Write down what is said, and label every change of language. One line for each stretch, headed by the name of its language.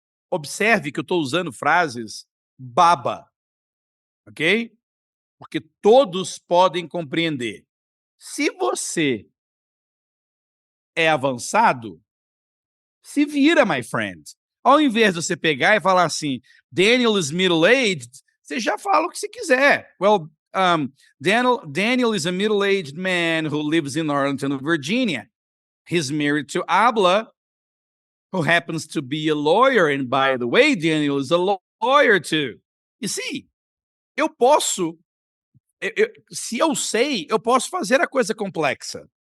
Portuguese: Observe que eu estou usando frases baba, ok? Porque todos podem compreender. Se você é avançado, se vira,
English: my friend.
Portuguese: Ao invés de você pegar e falar assim,
English: Daniel is middle-aged,
Portuguese: você já fala o que você quiser.
English: Well, Daniel is a middle-aged man who lives in Arlington, Virginia. He's married to Abla, who happens to be a lawyer. And by the way, Daniel is a lawyer too. You see,
Portuguese: eu posso, se eu sei, eu posso fazer a coisa complexa.